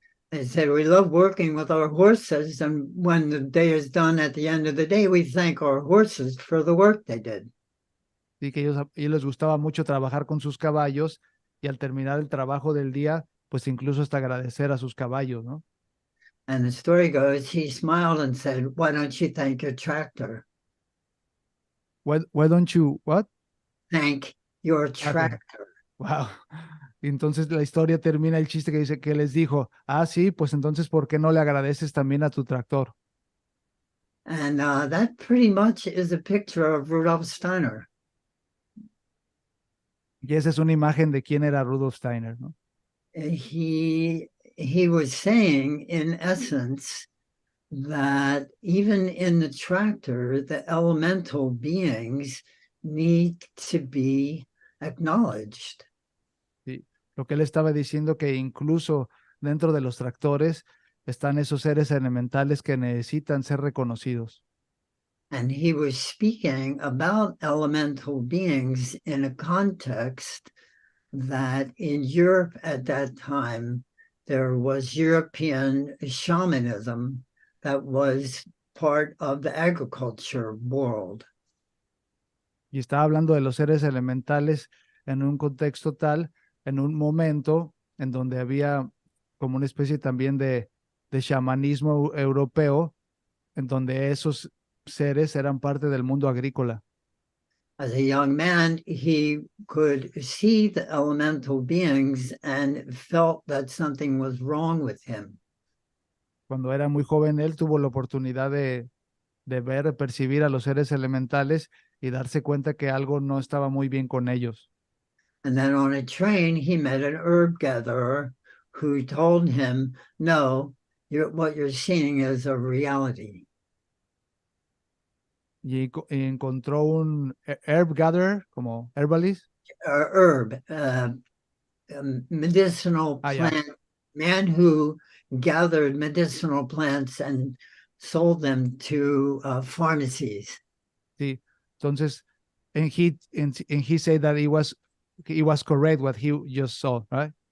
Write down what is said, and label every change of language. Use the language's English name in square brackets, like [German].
[English] They said, "We love working with our horses, and when the day is done at the end of the day, we thank our horses for the work they did." [Spanish] Y que ellos les gustaba mucho trabajar con sus caballos y al terminar el trabajo del día, pues incluso hasta agradecer a sus caballos, ¿no? [English] And the story goes, he smiled and said, "Why don't you thank your tractor? Why don't you, what? Thank your Okay. tractor." Wow. [Spanish] Y entonces la historia termina el chiste que dice que les dijo, ah, sí, pues entonces, ¿por qué no le agradeces también a tu tractor? [English] And that pretty much is a picture of Rudolf Steiner. [Spanish] Y esa es una imagen de quién era Rudolf Steiner, ¿no? [English] He was saying, in essence, that even in the tractor, the elemental beings need to be acknowledged. [Spanish] Sí. Lo que él estaba diciendo que incluso dentro de los tractores están esos seres elementales que necesitan ser reconocidos. [English] And he was speaking about elemental beings in a context that in Europe at that time, there was European shamanism that was part of the agriculture world. [Spanish] Y estaba hablando de los seres elementales en un contexto tal, en un momento en donde había como una especie también de chamanismo europeo, en donde esos seres eran parte del mundo agrícola. [English] As a young man, he could see the elemental beings and felt that something was wrong with him. [Spanish] Cuando era muy joven, él tuvo la oportunidad de ver, percibir a los seres elementales y darse cuenta que algo no estaba muy bien con ellos. [English] And then on a train, he met an herb gatherer who told him, "No, what you're seeing is a reality." [Spanish] Y encontró un herb gatherer, como herbalist. [English] Herb, medicinal [Spanish] Ah, ya, [English] plant, man who gathered medicinal plants and sold them to pharmacies. [Spanish] sí. [English] Entonces, and he said that he was correct what he just saw, right?